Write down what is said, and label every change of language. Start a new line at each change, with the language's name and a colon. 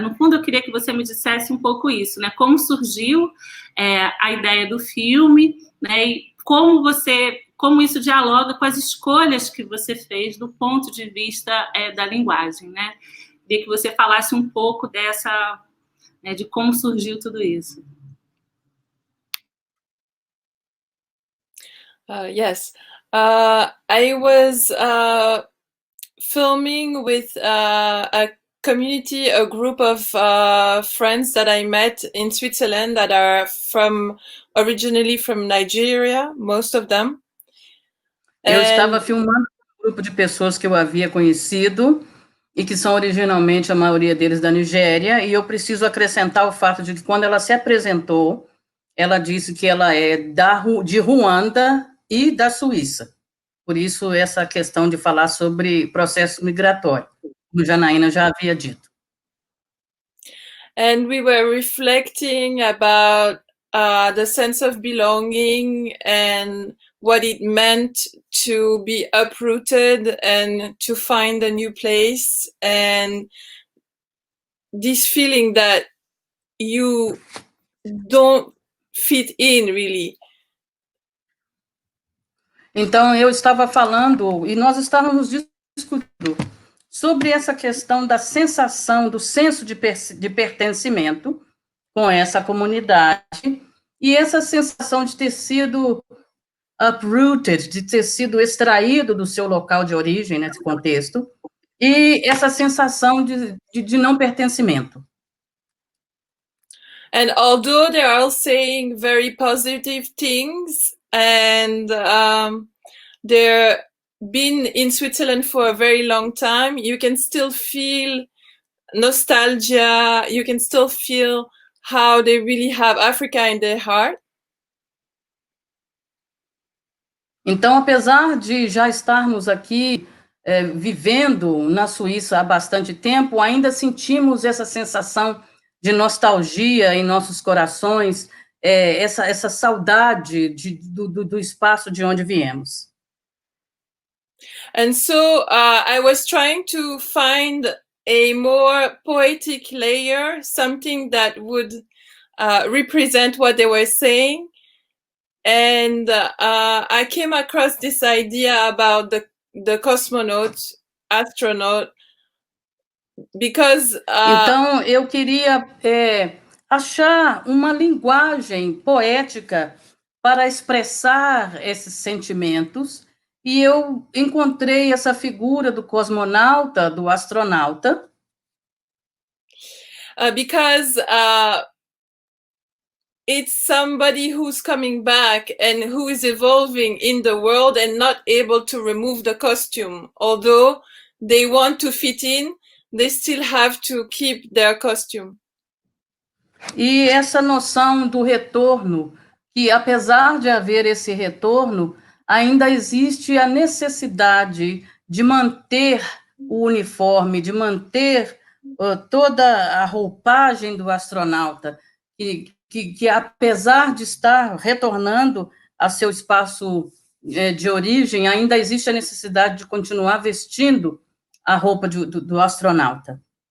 Portuguese: No fundo, eu queria que você me dissesse um pouco isso, né? Como surgiu a ideia do filme, né? E como isso dialoga com as escolhas que você fez do ponto de vista da linguagem, né? Queria que você falasse um pouco de como surgiu tudo isso.
English: Yes. I was filming with a community, a group of friends that I met in Switzerland that are originally from Nigeria, most of them.
Portuguese: Eu estava filmando um grupo de pessoas que eu havia conhecido e que são originalmente, a maioria deles, da Nigéria, e eu preciso acrescentar o fato de que, quando ela se apresentou, ela disse que ela é de Ruanda e da Suíça. Por isso, essa questão de falar sobre processo migratório, como Janaína já havia dito.
English: And we were reflecting about the sense of belonging and what it meant to be uprooted and to find a new place, and this feeling that you don't fit in, really.
Portuguese: Então, eu estava falando, e nós estávamos discutindo sobre essa questão da sensação, do senso de pertencimento com essa comunidade, e essa sensação de ter sido uprooted, de ter sido extraído do seu local de origem, nesse contexto, e essa sensação de não pertencimento.
English: And although they are all saying very positive things, and they've been in Switzerland for a very long time, you can still feel nostalgia, you can still feel how they really have Africa in their heart.
Portuguese: Então, apesar de já estarmos aqui vivendo na Suíça há bastante tempo, ainda sentimos essa sensação de nostalgia em nossos corações, essa saudade do espaço de onde viemos.
English: And so I was trying to find a more poetic layer, something that would represent what they were saying. And I came across this idea about the cosmonaut, astronaut, because...
Portuguese: Então, eu queria achar uma linguagem poética para expressar esses sentimentos, e eu encontrei essa figura do cosmonauta, do astronauta,
English: because it's somebody who's coming back and who is evolving in the world and not able to remove the costume. Although they want to fit in, they still have to keep their costume.
Portuguese: E essa noção do retorno, que apesar de haver esse retorno, ainda existe a necessidade de manter o uniforme, de manter toda a roupagem do astronauta, que apesar de estar retornando a seu espaço de origem, ainda existe a necessidade de continuar vestindo a roupa do astronauta.